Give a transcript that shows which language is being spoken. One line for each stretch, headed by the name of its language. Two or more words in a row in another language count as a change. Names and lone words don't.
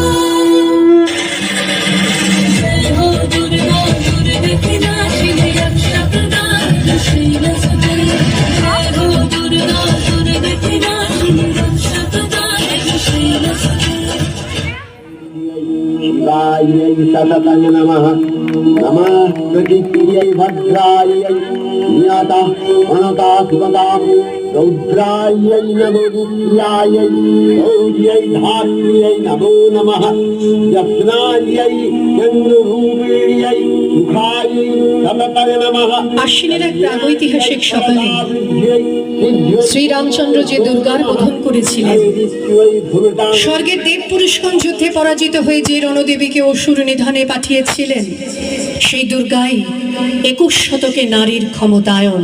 Sanskrit: জয় হো দুর্গা দুর্গা বিনাশিনী রক্ষাপ্রদায়িনী শৈলসুতে জয় হো দুর্গা দুর্গা বিনাশিনী রক্ষাপ্রদায়িনী শৈলসুতে दुर्गायै सततं नमः नमः प्रतिक्रियै भद्रायै नियता अनता सुगता रौद्रायै नमो दिव्यायै गौर्यै धात्र्यै नमो नमः यत्नायै चन्द्ररूपिण्यै सुखायै सततं नमः।
Bangla: আশ্বিনের এক প্রাগৈতিহাসিক সকালে শ্রীরামচন্দ্র যে দুর্গার বোধন করেছিলেন, স্বর্গের দেব পুরুষগণ যুদ্ধে পরাজিত হয়ে যে রণদেবীকে অসুর নিধনে পাঠিয়েছিলেন, সেই দুর্গাই 21 শতকে নারীর ক্ষমতায়ন।